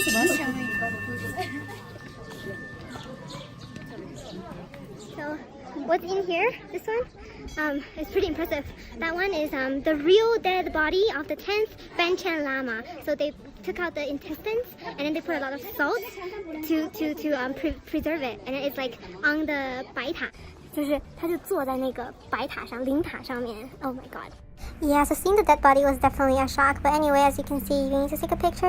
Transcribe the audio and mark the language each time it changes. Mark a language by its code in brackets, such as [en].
[en] So what's in here? The this one. It's pretty impressive. That one is the real dead body of the 10th Panchen Lama. So they took out the intestines and then they put a lot of salt to preserve it. And then it's like on the [zh] 白塔，就是他就坐在那个白塔上，灵塔上面。 [en] Oh my god. Yeah, so seeing the dead body was definitely a shock. But anyway, as you can see, you need to take a picture.